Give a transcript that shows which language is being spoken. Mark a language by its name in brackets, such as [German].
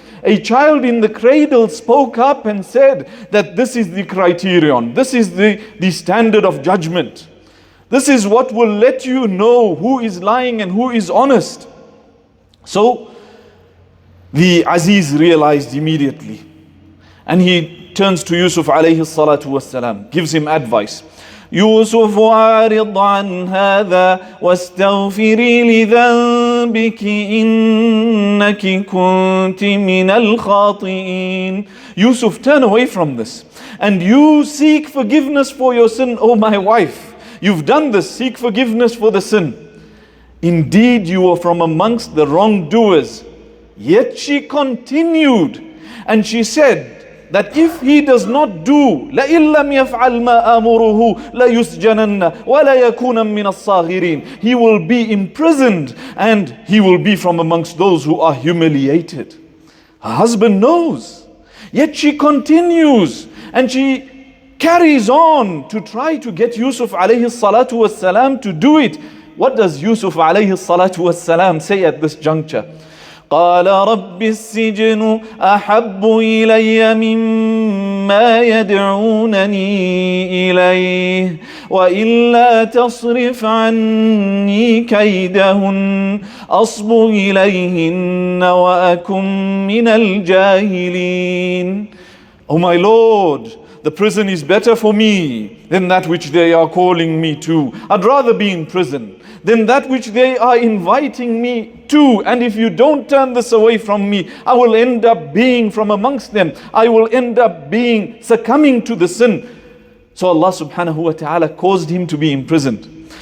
[English] A child in the cradle spoke up and said that this is the criterion, this is the standard of judgment. This is what will let you know who is lying and who is honest. So the Aziz realized immediately, and he turns to Yusuf alayhi salatu wasalam, gives him advice. [Arabic] يوسف أعرض عن هذا واستغفري لذنبك إنك كنت من الخاطئين. [English] Yusuf, turn away from this and you seek forgiveness for your sin, O my wife. You've done this, seek forgiveness for the sin. Indeed, you were from amongst the wrongdoers. Yet she continued and she said that if he does not do [Arabic] لَإِن لَمْ يَفْعَلْ مَا آمُرُهُ لَيُسْجَنَنَّ وَلَا يَكُونًا مِنَ الصَّاغِرِينَ. [English] He will be imprisoned and he will be from amongst those who are humiliated. Her husband knows, yet she continues and she carries on to try to get Yusuf alayhi salatu wasalam to do it. What does Yusuf alayhi salatu wasalam say at this juncture? [Arabic] قال رب السجن أحب إلي مما يدعونني إليه وإلا تصرف عني كيدهن أصب إليهن وأكن من الجاهلين. [English] Oh my Lord, the prison is better for me than that which they are calling me to. I'd rather be in prison than that which they are inviting me to. And if you don't turn this away from me, I will end up being from amongst them. I will end up succumbing to the sin. So Allah subhanahu wa ta'ala caused him to be imprisoned.